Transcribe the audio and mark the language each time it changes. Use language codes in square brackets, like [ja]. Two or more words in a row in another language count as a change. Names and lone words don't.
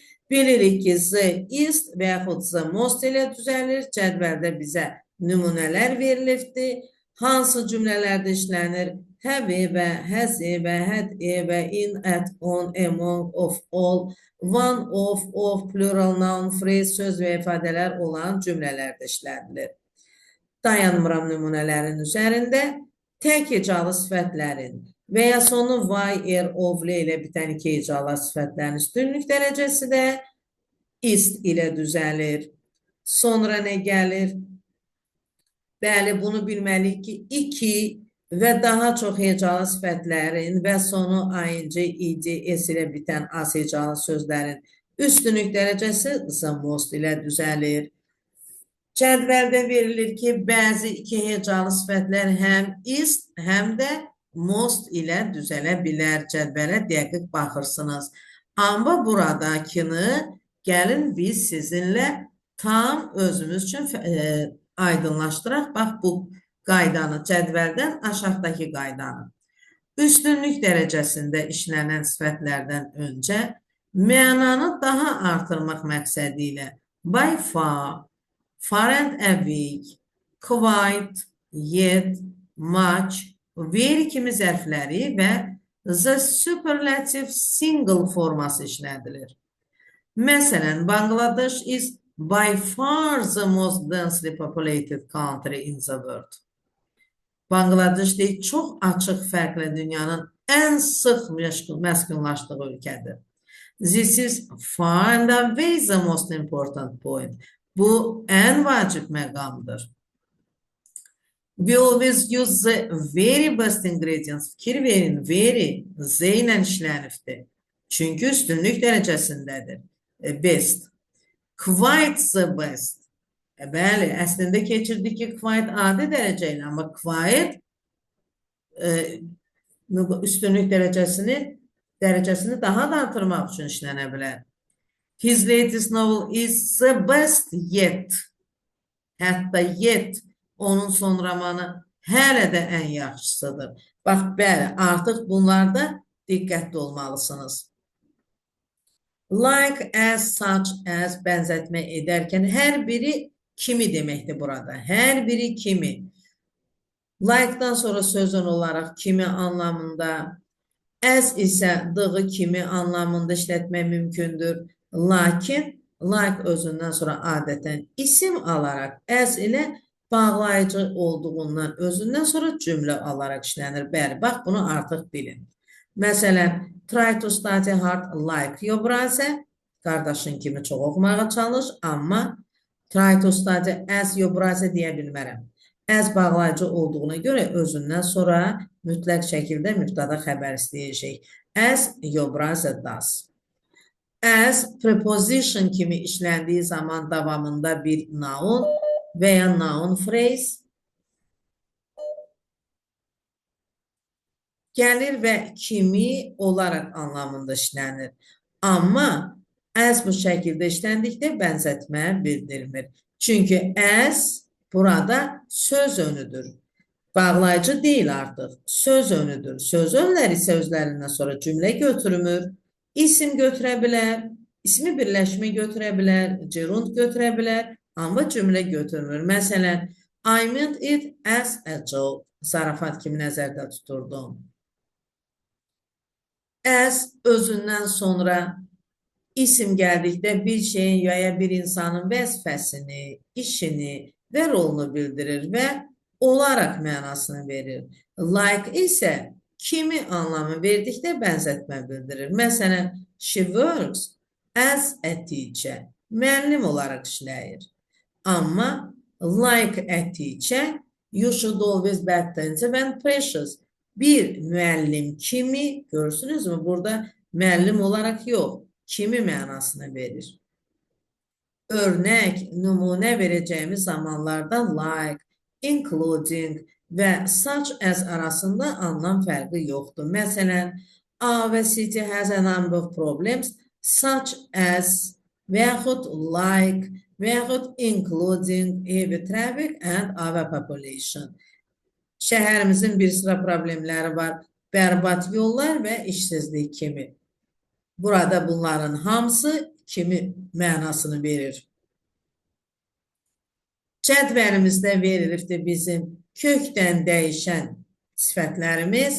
[az] Bilirik ki, the is və yaxud [en] the most [az] ilə düzəlir. Cədvəldə bizə nümunələr verilibdir. Hansı cümlələrdə işlənir? [en] Have və has və had və in, at, on, among, of, all, one, of, plural noun, phrase, [az] söz və ifadələr olan cümlələrdə işlədilir. Dayanmıram nümunələrin üzərində tək hecalı sifətlərin və ya sonu y, of ilə bitən iki hecalı sifətlərin üstünlük dərəcəsi də ist ilə düzəlir. Sonra nə gəlir? Bəli, bunu bilməliyik ki, iki və daha çox hecalı sifətlərin və sonu ing, id, s ilə bitən az hecalı sözlərin üstünlük dərəcəsi [en] the most [az] ilə düzəlir. Cədvəldə verilir ki, bəzi iki hecalı sifətlər həm ist, həm də most ilə düzələ bilər. Cədvələ dəqiq baxırsınız. Amma buradakını gəlin biz sizinlə tam özümüz üçün aydınlaşdıraq. Bax, bu qaydanı, cədvəldən aşağıdakı qaydanı. Üstünlük dərəcəsində işlənən sifətlərdən öncə mənanı daha artırmaq məqsədi ilə [en] by far, far and away, quite, yet, much, very [az] kimi zərfləri və [en] the superlative single [az] forması işlədilir. Məsələn, [en] Bangladesh is by far the most densely populated country in the world. [az] Bangladeş çox açıq fərqlə dünyanın ən sıx məskunlaşdığı ölkədir. [en] This is far and away the most important point. [az] Bu ən vacib məqamdır. [en] We always use the very best ingredients. [az] Fikir verin, very, z ilə işlənibdir. Çünki üstünlük dərəcəsindədir. [en] Best. Quite the best. [az] Bəli, əslində keçirdik ki, quite adi dərəcə ilə, amma quite üstünlük dərəcəsini daha da artırmaq üçün işlənə bilər. [en] His latest novel is the best yet. [az] Hətta yet, onun son romanı hələ də ən yaxşısıdır. Bax, bəli, artıq bunlarda diqqətli olmalısınız. [en] Like, as, such as [az] bənzətmə edərkən hər biri kimi deməkdir burada. Hər biri kimi. Like-dan sonra sözün olaraq kimi anlamında, as isə dığı kimi anlamında işlətmək mümkündür. Lakin, like özündən sonra adətən isim alaraq, as ilə bağlayıcı olduğundan özündən sonra cümlə alaraq işlənir. Bəli, bax, bunu artıq bilin. Məsələn, [en] try to study hard like your brother. [az] Qardaşın kimi çox oxumağa çalış, amma [en] try to study as your brother [az] deyə bilmərəm. As bağlayıcı olduğuna görə özündən sonra mütləq şəkildə mübtada xəbər istəyəcək. [en] As your brother does. As preposition [az] kimi işləndiyi zaman davamında bir noun və ya [en] noun phrase [az] gəlir və kimi olaraq anlamında işlənir. Amma as bu şəkildə işləndikdə bənzətmə bildirmir. Çünki as burada söz önüdür. Bağlayıcı deyil artıq. Söz önüdür. Söz önləri isə özlərindən sonra cümlə götürmür. İsim götürə bilər, ismi birləşmə götürə bilər, gerund götürə bilər, amma cümlə götürmür. Məsələn, [en] I meant it as a joke. [az] Zarafat kimi nəzərdə tuturdum. As özündən sonra isim gəldikdə bir şeyin ya ya bir insanın vəzifəsini, işini və rolunu bildirir və olaraq mənasını verir. Like isə kimi anlamı verdikdə bənzətmə bildirir. Məsələn, [en] she works as a teacher. [az] Müəllim olaraq işləyir. [en] Amma like a teacher, you should always be attentive and precious. [az] Bir müəllim kimi, görürsünüzmü? Burada müəllim olaraq yox, kimi mənasını verir. Örnək, nümunə verəcəyimiz zamanlarda [en] like, including [az] və [en] such as [az] arasında anlam fərqi yoxdur. Məsələn, [en] our city has a number of problems such as [az] və yaxud [en] like [az] və yaxud [en] including heavy traffic and overpopulation. [az] Şəhərimizin bir sıra problemləri var, bərbad yollar və işsizlik kimi. Burada bunların hamısı kimi mənasını verir. Cədvəlimizdə verilibdir bizim kökdən dəyişən sifətlərimiz.